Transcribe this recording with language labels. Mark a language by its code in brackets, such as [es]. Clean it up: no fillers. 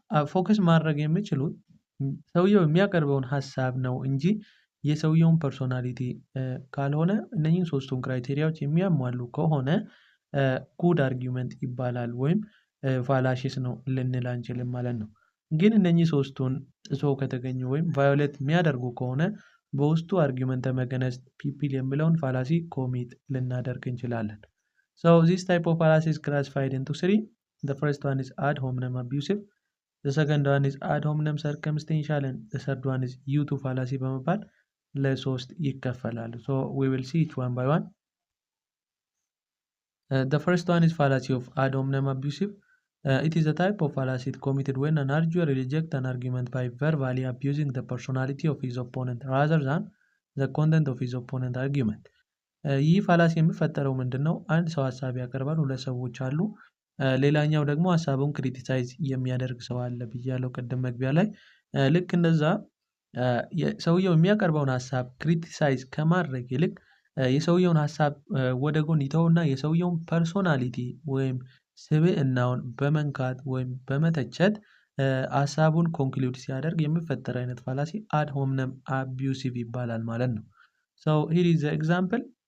[am] ፎከስ ማድረግ የሚችሉት ሰውየው የሚያቀርበውን ሀሳብ ነው እንጂ የሰውየውን ፐርሶናሊቲ ካልሆነ እነኚህን ሶስቱን ክራይቴሪያዎች የሚያሟሉ ከሆነ ጉድ አርጊመንት ይባላል ወይም ፋላሲስ ነው ልንል አንችልም ማለት ነው። ግን እነኚህ ሶስቱን ጥሶ ከተገኙ ወይም ቫዮሌት የሚያደርጉ ከሆነ በውስጡ አርጊመንተም አጌንስት ፒፕል የሚለውን ፋላሲ ኮሚት ልናደርግ እንችላለን። ዚስ ታይፕ ኦፍ ፋላሲ [en] is classified into three. The first one is ad hominem abusive, the second one is ad hominem circumstantial, and the third one is U2 fallacy [am] በመባል ለሶስት ይከፈላሉ። [en] We will see each one by one. The first one is fallacy of ad hominem abusive. It is a type of fallacy committed when an arguer rejects an argument by verbally abusing the personality of his opponent rather than the content of his opponent argument. [am] ይህ ፋላሲ የሚፈጠረው ምንድነው? አንድ ሰው ሀሳብ ያቀርባል፣ ሁለት ሰዎች አሉ። ሌላኛው ደግሞ ሀሳቡን ክሪቲሳይዝ የሚያደርግ ሰው አለ ብያለሁ ቅድም መግቢያ ላይ። ልክ እንደዛ ሰውየው የሚያቀርበውን ሀሳብ ክሪቲሳይዝ ከማድረግ ይልቅ የሰውየውን ሀሳብ ወደ ጎን ይተውና የሰውየውን ፐርሶናሊቲ ወይም ስብዕናውን በመንካት ወይም በመተቸት ሀሳቡን ኮንክሉድ ሲያደርግ የሚፈጠር አይነት ፋላሲ አድ ሆምነም አቢዩሲቭ ይባላል ማለት ነው። ሂር ኢዝ ኤግዛምፕል